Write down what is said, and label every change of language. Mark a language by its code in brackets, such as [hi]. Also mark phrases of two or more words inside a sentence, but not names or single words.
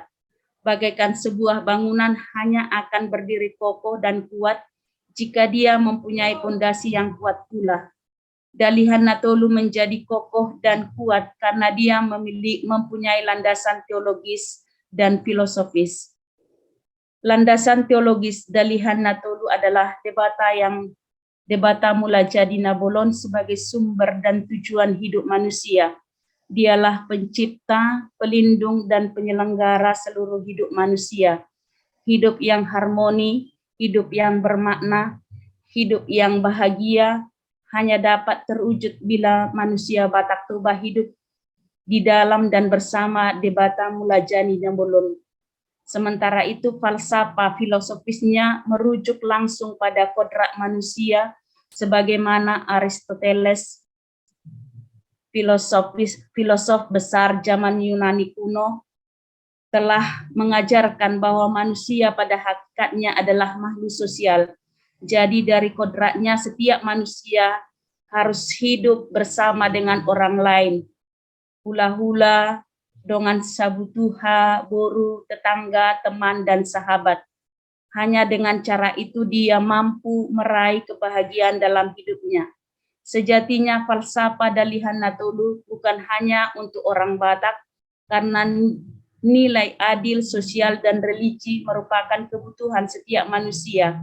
[id] Bagaikan sebuah bangunan hanya akan berdiri kokoh dan kuat jika dia mempunyai fondasi yang kuat pula. Dalihan Natolu menjadi kokoh dan kuat karena dia mempunyai landasan teologis dan filosofis. Landasan teologis Dalihan Natolu adalah debata mula jadi Nabolon sebagai sumber dan tujuan hidup manusia. Dialah pencipta, pelindung, dan penyelenggara seluruh hidup manusia. Hidup yang harmoni, hidup yang bermakna, hidup yang bahagia, hanya dapat terwujud bila manusia Batak Toba hidup di dalam dan bersama debata mulajani Nabolon. Sementara itu falsafah filosofisnya merujuk langsung pada kodrat manusia sebagaimana Aristoteles, filosof besar zaman Yunani kuno, telah mengajarkan bahwa manusia pada hakikatnya adalah makhluk sosial. Jadi dari kodratnya setiap manusia harus hidup bersama dengan orang lain. Hula-hula, dengan sabutuha, boru, tetangga, teman, dan sahabat. Hanya dengan cara itu dia mampu meraih kebahagiaan dalam hidupnya. Sejatinya falsafah Dalihan Natolu bukan hanya untuk orang Batak, karena nilai adil, sosial, dan religi merupakan kebutuhan setiap manusia.